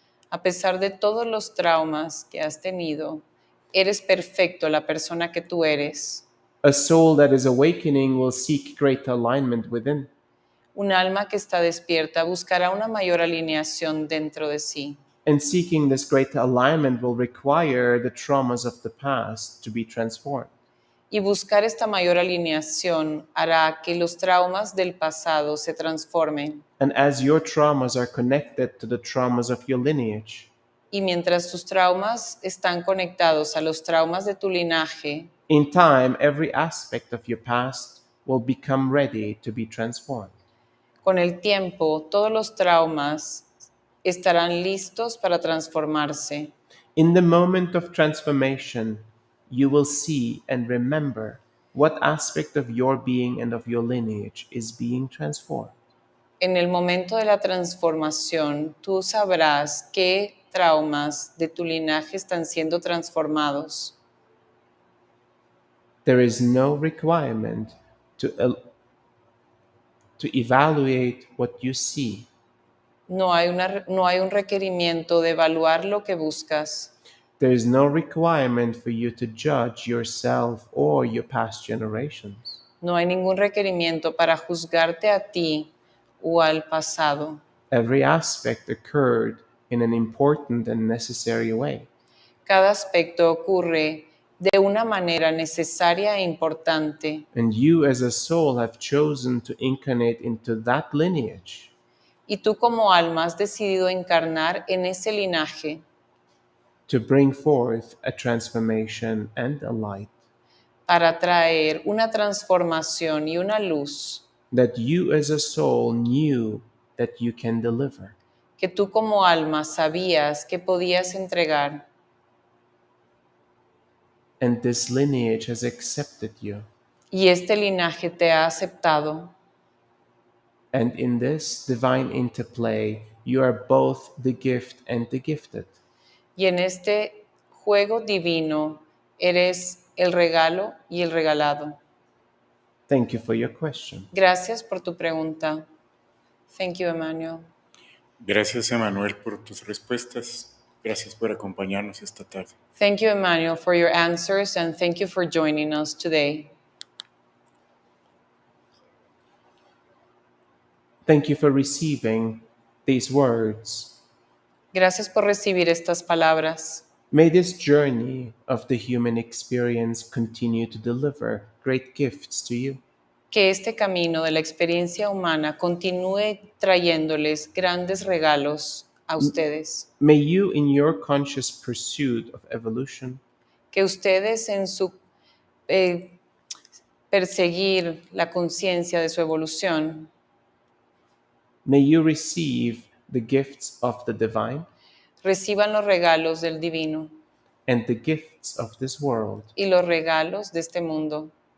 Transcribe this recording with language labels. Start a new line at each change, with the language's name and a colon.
Spanish: A pesar de todos los traumas que has tenido, eres perfecto la persona que tú eres.
English: A soul that is awakening will seek greater alignment within.
Spanish: Un alma que está despierta buscará una mayor alineación dentro de sí.
English: And seeking this greater alignment will require the traumas of the past to be transformed.
Spanish: Y buscar esta mayor alineación hará que los traumas del pasado se transformen.
English: And as your traumas are connected to the traumas of your lineage,
Spanish: Y mientras tus traumas están conectados a los traumas de tu linaje,
English: in time, every aspect of your past will become ready to be transformed.
Spanish: con el tiempo todos los traumas estarán listos para transformarse.
English: In the moment of transformation, you will see and remember what aspect of your being and of your lineage is being transformed.
Spanish: En el momento de la transformación, tú sabrás qué traumas de tu linaje están siendo transformados.
English: There is no requirement to evaluate what you see.
Spanish: No hay un requerimiento de evaluar lo que buscas.
English: There is no requirement for you to judge yourself or your past generations.
Spanish: No hay ningún requerimiento para juzgarte a ti o al pasado.
English: Every aspect occurred in an important and necessary way.
Spanish: Cada aspecto ocurre de una manera necesaria e importante.
English: And you as a soul have chosen to incarnate into that lineage
Spanish: Y tú como alma has decidido encarnar en ese linaje
English: to bring forth a transformation and a light
Spanish: para traer una transformación y una luz
English: that you as a soul knew that you can deliver.
Spanish: que tú como alma sabías que podías entregar.
English: And this lineage has accepted you.
Spanish: Y este linaje te ha aceptado.
English: And in this divine interplay, you are both the gift and the gifted.
Spanish: Y en este juego divino eres el regalo y el regalado.
English: Thank you for your question.
Spanish: Gracias por tu pregunta.
English: Thank you, Emmanuel.
Spanish: Gracias, Emmanuel, por tus respuestas. Gracias por acompañarnos esta tarde.
English: Thank you, Emmanuel, for your answers, and thank you for joining us today. Thank you for receiving these words.
Spanish: Gracias por recibir estas palabras.
English: May this journey of the human experience continue to deliver great gifts to you.
Spanish: Que este camino de la experiencia humana continúe trayéndoles grandes regalos a ustedes.
English: May you, in your conscious pursuit of evolution,
Spanish: Que ustedes en su perseguir la conciencia de su evolución,
English: may you receive the gifts of the divine
Spanish: reciban los regalos del divino
English: and the gifts of this world.
Spanish: y los regalos de este mundo.